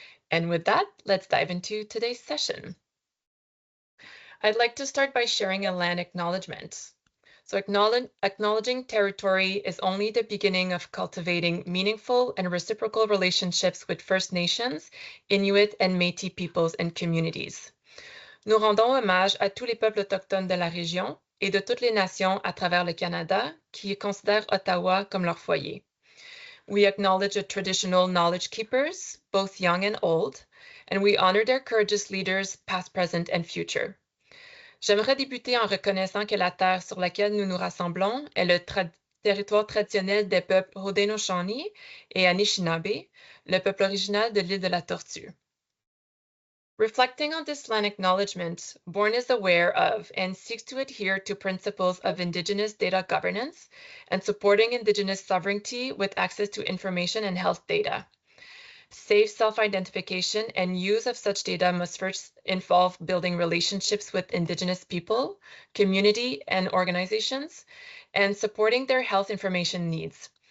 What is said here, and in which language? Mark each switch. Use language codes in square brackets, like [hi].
[en] And with that, let's dive into today's session. I'd like to start by sharing a land acknowledgement. So acknowledging territory is only the beginning of cultivating meaningful and reciprocal relationships with First Nations, Inuit, and Métis peoples and communities. [fr] Nous rendons hommage à tous les peuples autochtones de la région et de toutes les nations à travers le Canada qui considèrent Ottawa comme leur foyer. [en] We acknowledge the traditional knowledge keepers, both young and old, and we honor their courageous leaders, past, present, and future. [fr] J'aimerais débuter en reconnaissant que la terre sur laquelle nous nous rassemblons est le territoire traditionnel des peuples Haudenosaunee et Anishinaabe, le peuple original de l'île de la Tortue. [en] Reflecting on this land acknowledgement, Born is aware of and seeks to adhere to principles of Indigenous data governance and supporting Indigenous sovereignty with access to information and health data. Safe self-identification and use of such data must first involve building relationships with Indigenous people, community, and organizations, and supporting their health information needs.